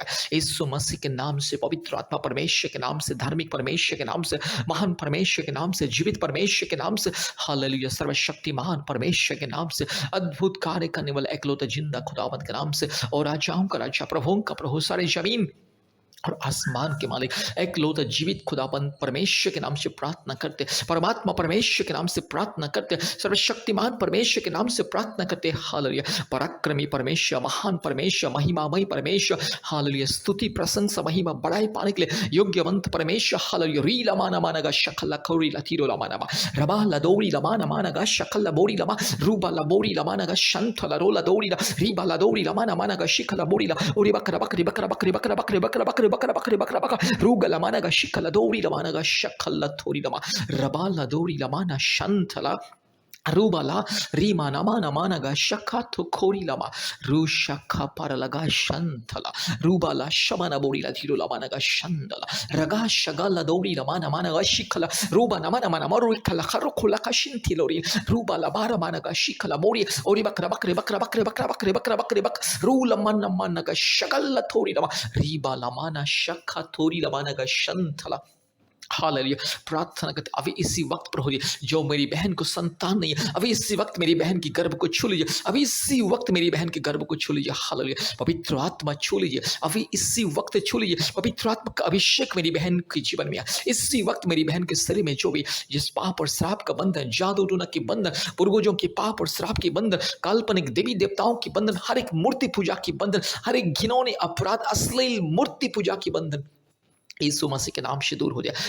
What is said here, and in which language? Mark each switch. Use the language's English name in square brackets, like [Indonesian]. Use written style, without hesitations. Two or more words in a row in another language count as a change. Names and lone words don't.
[Hindi] यीशु मसीह के नाम से, पवित्र आत्मा परमेश्वर के नाम से, धार्मिक परमेश्वर के नाम से, महान परमेश्वर के नाम से, जीवित परमेश्वर के नाम से, हालेलुया, सर्वशक्तिमान परमेश्वर के नाम से, अद्भुत कार्य करने वाला एकलौता जिंदा खुदावंद के नाम से, और राजाओं का राजा, प्रभुओं का प्रभु, सारे जमीन और आसमान के मालिक एकलौता जीवित खुदाबंद परमेश्वर के नाम से प्रार्थना करते, परमात्मा परमेश्वर के नाम से प्रार्थना करते, सर्वशक्तिमान परमेश्वर के नाम से प्रार्थना करते। हालेलुया, पराक्रमी परमेश्वर, महान परमेश्वर, महिमामय परमेश्वर, हालेलुया, स्तुति प्रशंसा महिमा बड़ाई पाने के लिए योग्यवंत परमेश्वर। हालेलुया। रीला माना मानगा शकल खौरी लतीरो लमाना रबा लदौरी लमाना मानगा शकल बोरी लमा रूबा लबोरी लमानगा शंथ लरोला दौरी रीबा लदौरी लमाना मानगा शिखल बोरी ला ओरी बकरा बकरी बकरा बकरी बकरा बकरी बकरा बकरी बकरा बकरी बकरा बकरा रूगा लमाना गा शिखल दौरी लमाना गा शकल थोरी लमा रबा लदौरी लमाना शंथला रूबाला रीमा नमा नमाना गा शखा तो खोरी लमा रू शखा पर लगा शंथला रूबाला शमना बोरी ला धीरो लमाना गा शंदला रगा शगला दौरी लमाना माना गा शिखला रूबा नमा नमा नमा रू खला खरो खोला का शिंथी लोरी रूबाला बारा माना गा शिखला मोरी ओरी बकरा बकरे बकरा बकरे बकरा बकरे बकरा बकरे बक रू लमन नमाना गा शगल थोरी लमा रीबा लमाना शखा थोरी लमाना गा शंथला। हालेलुया। प्रार्थना करते अभी इसी वक्त प्रभु जी, जो मेरी बहन को संतान नहीं है, अभी इसी वक्त मेरी बहन की गर्भ को छू लीजिए, अभी इसी वक्त मेरी बहन के गर्भ को छू लीजिए। हालेलुया। पवित्र आत्मा छू लीजिए, अभी इसी वक्त छू लीजिए। पवित्र आत्मा का अभिषेक मेरी बहन के जीवन में इसी वक्त मेरी बहन के शरीर में जो भी जिस पाप और श्राप का बंधन, जादू टोना के बंधन, पूर्वजों के पाप और श्राप के बंधन, काल्पनिक देवी देवताओं की बंधन, हर एक मूर्ति पूजा की बंधन, हर एक घिनौने अपराध, अश्लील मूर्ति पूजा की बंधन यीशु मसीह के नाम से दूर हो जाए।